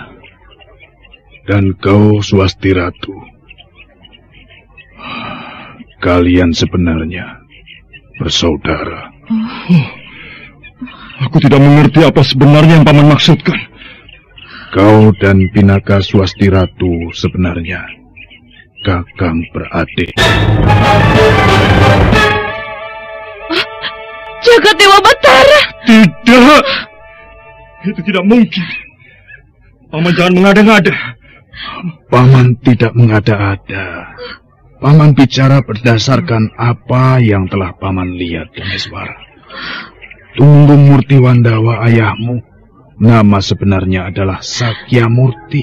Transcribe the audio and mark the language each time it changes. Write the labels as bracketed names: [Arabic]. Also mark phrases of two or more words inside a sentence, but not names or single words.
[Indonesian] Dan kau, Swasti Ratu. Kalian sebenarnya bersaudara. Aku tidak mengerti apa sebenarnya yang Paman maksudkan. Kau dan Pinaka Swasti Ratu sebenarnya kakang beradik. Jagat Dewa Batara! Tidak! Itu tidak mungkin. Paman jangan mengada-ngada. Paman tidak mengada-ada. Paman bicara berdasarkan apa yang telah Paman lihat, Kameswara. Tumenggung Murti Wandawa ayahmu, nama sebenarnya adalah Sakya Murti.